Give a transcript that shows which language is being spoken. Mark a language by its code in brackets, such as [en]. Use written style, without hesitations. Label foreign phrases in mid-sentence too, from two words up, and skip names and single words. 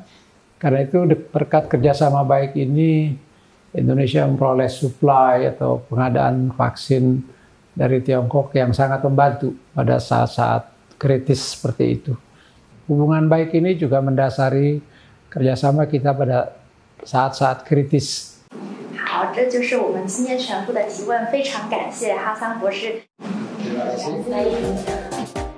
[id] Karena itu berkat kerjasama baik ini, Indonesia memperoleh supply atau pengadaan vaksin dari Tiongkok yang sangat membantu pada saat-saat kritis seperti itu. Hubungan baik ini juga mendasari kerjasama kita pada saat-saat kritis. [zh] 好，这就是我们今天全部的提问，非常感谢哈桑博士。 [id] Terima kasih.